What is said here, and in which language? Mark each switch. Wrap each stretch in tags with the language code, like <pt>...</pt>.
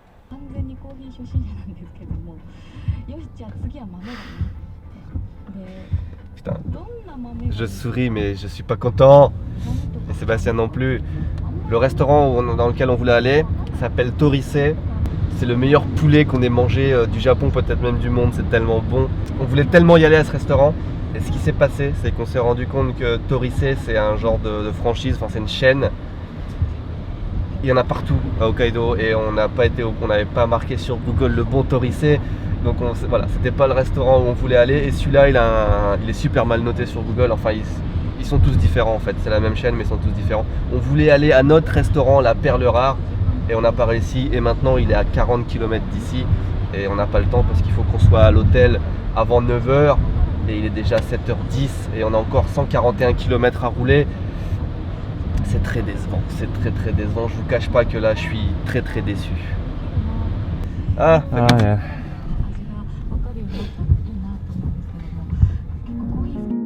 <ja>完全にコーヒー初心者なんですけども、よしじゃあ次は豆がねって</ja> <fr>Putain.</fr> <ja>でどんな豆が</ja> <fr>Je souris mais je suis pas content. Et Sébastien non plus. Le restaurant dans lequel on voulait aller s'appelle Torise. C'est le meilleur poulet qu'on ait mangé du Japon, peut-être même du monde, c'est tellement bon. On voulait tellement y aller à ce restaurant. Et ce qui s'est passé, c'est qu'on s'est rendu compte que Torise, c'est un genre de franchise, enfin c'est une chaîne. Il y en a partout à Hokkaido et on n'avait pas marqué sur Google le bon Torise. Donc voilà, c'était pas le restaurant où on voulait aller. Et celui-là, il est super mal noté sur Google. Enfin, ils sont tous différents en fait. C'est la même chaîne, mais ils sont tous différents. On voulait aller à notre restaurant, la Perle Rare, et on n'a pas réussi. Et maintenant, il est à 40 km d'ici et on n'a pas le temps parce qu'il faut qu'on soit à l'hôtel avant 9 h. et il est déjà 7h10 et on a encore 141 km à rouler. C'est très décevant, c'est très décevant. Je vous cache pas que là je suis très déçu. Ah, Ah, yeah.</fr> <ja>味が分かるようになったらいいなと思うんですけども、結構コーヒー</ja>